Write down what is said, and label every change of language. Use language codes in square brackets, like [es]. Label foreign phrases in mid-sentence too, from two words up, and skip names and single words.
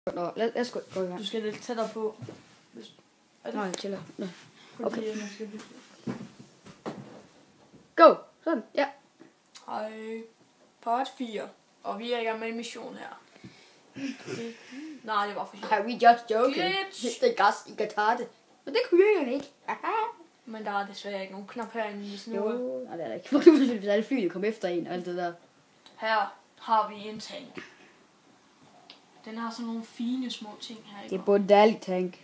[da] Nå, lad os gå i gang. Du skal lidt tættere på. Nej, jeg chiller. Nå. Okay. Man skal Go! Sådan, ja. Hej. Part 4. Og vi er i gang med en mission her. Nej, det var for sjovt. [en] Are we just joking? [da] Glitch. Det er gas i Qatar det. Men det kunne jeg ikke. Men der er desværre ikke nogen knap herinde, hvis nu. Jo, nej, det er der ikke. For nu vil alle flyene komme efter en og alt det der. Her har vi en tank. Den har sådan nogle fine små ting her. Det er både en dejlig tank.